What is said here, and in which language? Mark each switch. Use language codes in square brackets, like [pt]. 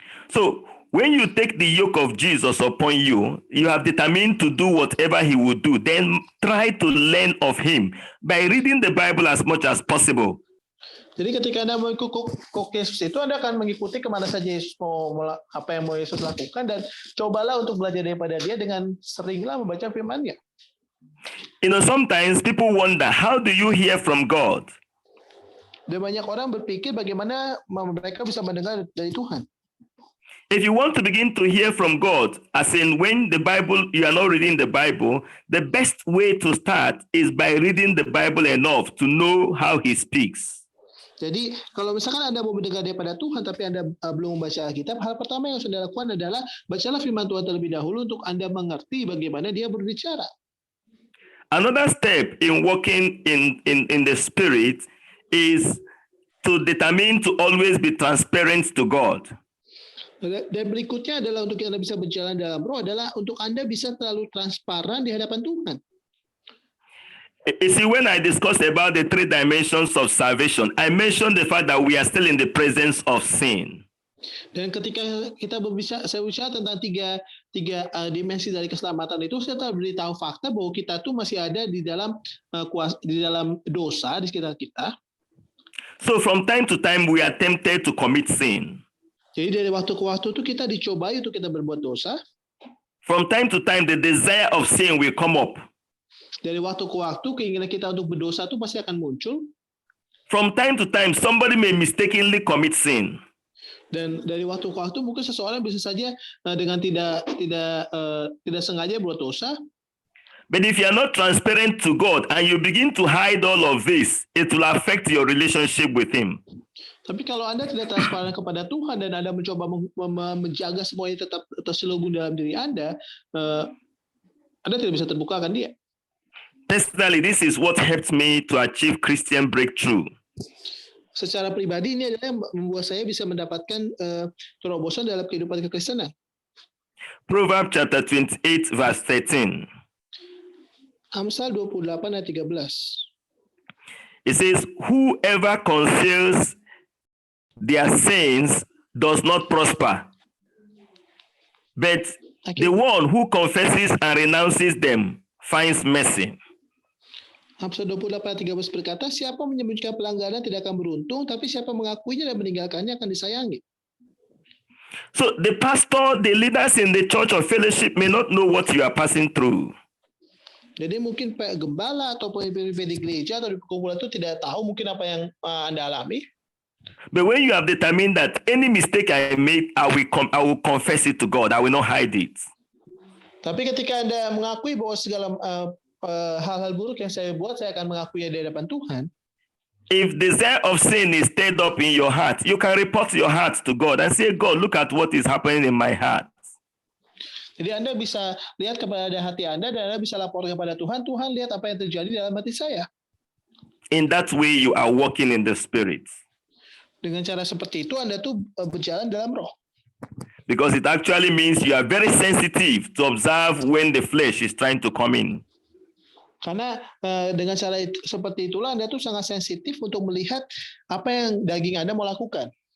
[en] So when you take the yoke of Jesus upon you, you have determined to do whatever he would do. Then try to learn of him by reading the Bible as much as possible. [id] Jadi ketika Anda mengikut Yesus itu, Anda akan mengikuti kemana saja Yesus apa yang mau Yesus lakukan, dan cobalah untuk belajar daripada dia dengan seringlah membaca firman-Nya. [en] You know, sometimes people wonder, how do you hear from God? [id] Dan banyak orang berpikir bagaimana mereka bisa mendengar dari Tuhan. [en] If you want to begin to hear from God, as in when the Bible, you are not reading the Bible, the best way to start is by reading the Bible enough to know how he speaks. [id] Jadi kalau misalkan Anda mau mendengar daripada Tuhan tapi Anda belum membaca Alkitab, hal pertama yang harus Anda lakukan adalah bacalah firman Tuhan terlebih dahulu untuk Anda mengerti bagaimana dia berbicara. [en] Another step in walking in the Spirit is to determine to always be transparent to God. [id] Dan berikutnya adalah untuk Anda bisa berjalan dalam roh adalah untuk Anda bisa terlalu transparan di hadapan Tuhan. [en] You see, when I discussed about the 3 dimensions of salvation, I mentioned the fact that we are still in the presence of sin. [id] Dan ketika saya bicara tentang tiga dimensi dari keselamatan itu, saya telah beritahu fakta bahwa kita tuh masih ada di dalam dosa di sekitar kita. [en] So from time to time we are tempted to commit sin. [id] Jadi dari waktu ke waktu itu kita dicobai untuk kita berbuat dosa. [en] From time to time the desire of sin will come up. [id] Dari waktu ke waktu keinginan kita untuk berdosa itu pasti akan muncul. [en] From time to time somebody may mistakenly commit sin. [id] Dan dari waktu ke waktu mungkin seseorang bisa saja dengan tidak sengaja berbuat dosa. [en] But if you are not transparent to God and you begin to hide all of this, it will affect your relationship with him. [id] Tapi kalau Anda tidak transparan kepada Tuhan dan Anda mencoba menjaga semuanya tetap terselubung dalam diri Anda tidak bisa terbuka akan dia. [en] Personally, this is what helped me to achieve Christian breakthrough. [id] Secara pribadi ini adalah yang membuat saya bisa mendapatkan terobosan dalam kehidupan kekristenan. [en] Proverbs chapter 28 verse 13. [id] Amsal 28 ayat 13. [en] It says, whoever conceals their sins does not prosper, but the one who confesses and renounces them finds mercy. [id] Amsal 28 ayat 13 berkata, siapa menyembunyikan pelanggaran tidak akan beruntung, tapi siapa mengakuinya dan meninggalkannya akan disayangi. [en] So the pastor, the leaders in the church or fellowship may not know what you are passing through. [id] Jadi mungkin gembala atau pemimpin di gereja atau di perkumpulan itu tidak tahu mungkin apa yang Anda alami. [en] But when you have determined that any mistake I made, I will confess it to God. I will not hide it. [id] Tapi ketika Anda mengakui bahwa segala hal-hal buruk yang saya buat, saya akan mengakuinya di hadapan Tuhan. [en] If desire of sin is stirred up in your heart, you can report your heart to God and say, God, look at what is happening in my heart. [id] Jadi Anda bisa lihat kepada hati Anda dan Anda bisa lapor kepada Tuhan, Tuhan lihat apa yang terjadi dalam hati saya. [en] In that way you are walking in the Spirit. [id] Dengan cara seperti itu Anda tuh berjalan dalam roh. [en] Because it actually means you are very sensitive to observe when the flesh is trying to come in. [id] Karena dengan cara seperti itulah Anda tuh sangat sensitif untuk melihat apa yang daging Anda mau lakukan.